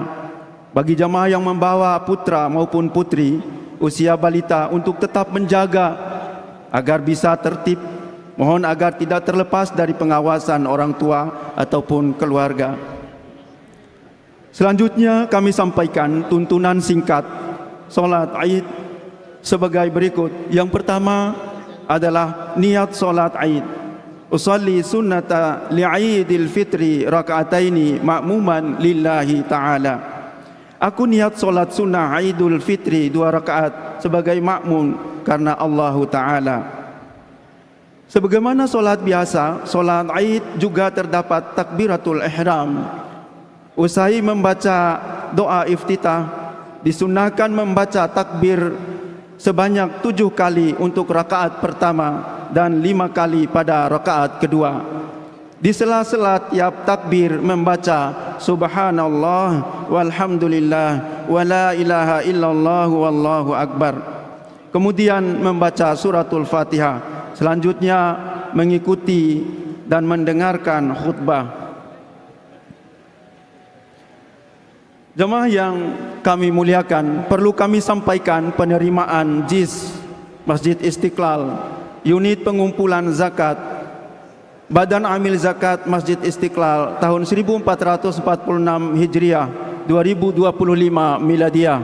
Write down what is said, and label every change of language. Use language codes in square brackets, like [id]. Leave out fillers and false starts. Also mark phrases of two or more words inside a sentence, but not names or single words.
[id] Bagi jemaah yang membawa putra maupun putri usia balita untuk tetap menjaga agar bisa tertib, mohon agar tidak terlepas dari pengawasan orang tua ataupun keluarga. Selanjutnya kami sampaikan tuntunan singkat solat Aid sebagai berikut. Yang pertama adalah niat solat Aid. [ar] أصلي سنة لعيد الفطر ركعتين مأموما لله تعالى. [id] Aku niat solat sunnah Idul Fitri 2 rakaat sebagai makmum karena Allah Ta'ala. Sebagaimana solat biasa, solat Aid juga terdapat [ar] تكبيرة الإحرام. [id] Usai membaca doa iftitah, disunahkan membaca takbir sebanyak 7 kali untuk rakaat pertama dan 5 kali pada rakaat kedua. Di sela-sela tiap takbir membaca [ar] سبحان الله والحمد لله ولا إله إلا الله والله أكبر. [id] Kemudian membaca suratul Fatihah. Selanjutnya mengikuti dan mendengarkan khutbah. Jemaah yang kami muliakan, perlu kami sampaikan penerimaan JIS Masjid Istiqlal, unit pengumpulan zakat, Badan Amil Zakat Masjid Istiqlal tahun 1446 Hijriah 2025 Miladiah.